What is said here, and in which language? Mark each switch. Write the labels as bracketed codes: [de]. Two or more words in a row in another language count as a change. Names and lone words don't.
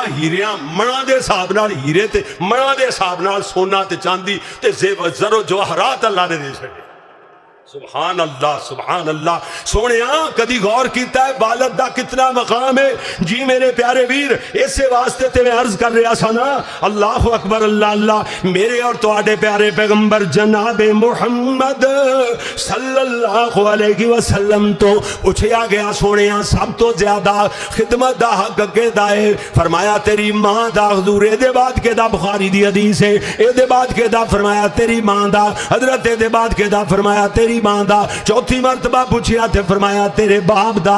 [pa] ہیریاں مناں دے حساب نال ہیرے تے مناں دے حساب نال سونا تے چاندی تے زر و جواہرات اللہ نے دے چھڈے. [ar] سبحان الله، سبحان الله. [pa] سوہنے کدی غور کیا ہے والد دا کتنا مقام ہے جی میرے پیارے ویر. ایسے واسطے تے میں عرض کر رہا سا نا, [ar] الله أكبر، الله الله. [pa] میرے اور تہاڈے پیارے پیغمبر جناب محمد [ar] صلى الله عليه وسلم [pa] توں پچھیا گیا سوہنے سب توں زیادہ خدمت دا حق کیدا ہے? فرمایا تیری ماں دا۔ حضور ایدے بعد کیدا؟ بخاری دی حدیث ہے. ایدے بعد کیدا؟ فرمایا تیری ماں دا۔ حضرت ایدے بعد کیدا? فرمایا تیری ماں دا. چوتھی مرتبہ پچھیا تے فرمایا تیرے باپ دا.